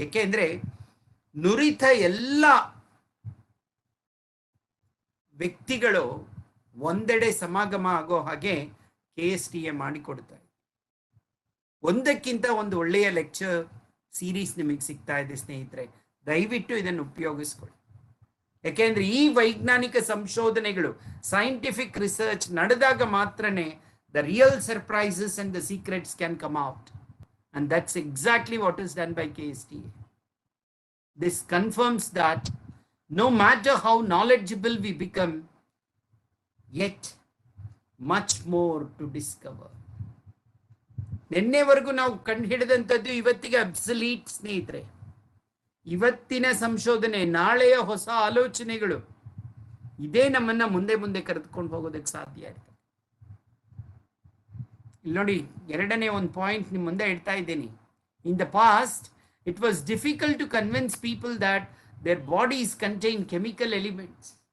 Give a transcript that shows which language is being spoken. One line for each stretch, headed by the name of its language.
Kannada: ಯಾಕೆಂದ್ರೆ ನುರಿತ ಎಲ್ಲ ವ್ಯಕ್ತಿಗಳು ಒಂದೆಡೆ ಸಮಾಗಮ ಆಗೋ ಹಾಗೆ KSTA ಮಾಡಿಕೊಡ್ತಾರೆ. ಒಂದಕ್ಕಿಂತ ಒಂದು ಒಳ್ಳೆಯ ಲೆಕ್ಚರ್ ಸೀರೀಸ್ ನಿಮಗೆ ಸಿಗ್ತಾ ಇದೆ ಸ್ನೇಹಿತರೆ. ದಯವಿಟ್ಟು ಇದನ್ನು ಉಪಯೋಗಿಸ್ಕೊಳ್ಳಿ. ಯಾಕೆಂದ್ರೆ ಈ ವೈಜ್ಞಾನಿಕ ಸಂಶೋಧನೆಗಳು, ಸೈಂಟಿಫಿಕ್ ರಿಸರ್ಚ್ ನಡೆದಾಗ ಮಾತ್ರನೇ
English: the real surprises and the secrets can come out, and that's exactly what is done by KSTA. This confirms that no matter how knowledgeable we become, yet much more to discover.
Kannada: ನಿನ್ನೆವರೆಗೂ ನಾವು ಕಂಡು ಹಿಡಿದಂಥದ್ದು ಇವತ್ತಿಗೆ ಅಬ್ಸಲೀಟ್ ಸ್ನೇಹಿತರೆ. ಇವತ್ತಿನ ಸಂಶೋಧನೆ, ನಾಳೆಯ ಹೊಸ ಆಲೋಚನೆಗಳು, ಇದೇ ನಮ್ಮನ್ನ ಮುಂದೆ ಮುಂದೆ ಕರೆದುಕೊಂಡು ಹೋಗೋದಕ್ಕೆ ಸಾಧ್ಯ ಇರ್ತದೆ. ಇಲ್ಲಿ ನೋಡಿ, ಎರಡನೇ ಒಂದು ಪಾಯಿಂಟ್ ನಿಮ್ಮ ಮುಂದೆ ಇಡ್ತಾ ಇದ್ದೀನಿ.
English: In the past it was difficult to convince people that their bodies contain chemical elements.